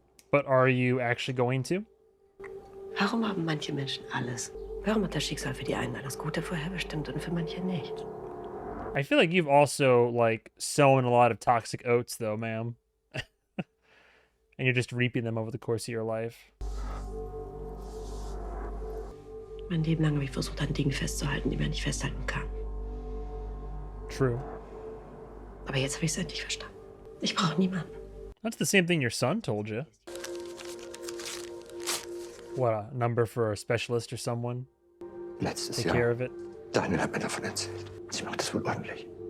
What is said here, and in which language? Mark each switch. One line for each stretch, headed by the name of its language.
English: But are you actually going to?
German: Warum haben manche Menschen alles? Warum hat das Schicksal für die einen alles Gute vorherbestimmt und für manche nicht?
English: I feel like you've also, like, sown a lot of toxic oats, though, ma'am. And you're just reaping them over the course of your life.
German: Mein Leben lang habe ich versucht, an Dingen festzuhalten, die man nicht festhalten kann.
English: True.
German: Aber jetzt habe ich es endlich verstanden. Ich brauche niemanden.
English: That's the same thing your son told you. What, a number for a specialist or someone?
German: Letztes
English: Take
German: Jahr.
English: care of it.
German: Daniel hat mir davon erzählt. Sie macht das wohl ordentlich.